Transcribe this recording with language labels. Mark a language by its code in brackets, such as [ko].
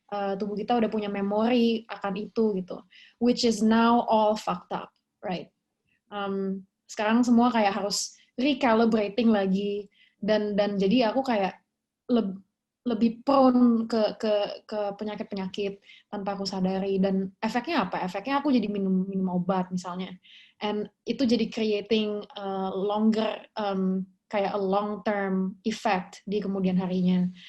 [id] Tubuh kita udah punya memori akan itu gitu. [en] Which is now all fucked up, right? [id] Sekarang semua kayak harus [en] recalibrating [id] lagi dan jadi aku kayak lebih [en] prone [id] ke penyakit-penyakit tanpa aku sadari dan efeknya apa? Efeknya aku jadi minum obat misalnya, [en] and [id] itu jadi [en] creating longer [id] kayak [en] a long term effect [id] di kemudian harinya.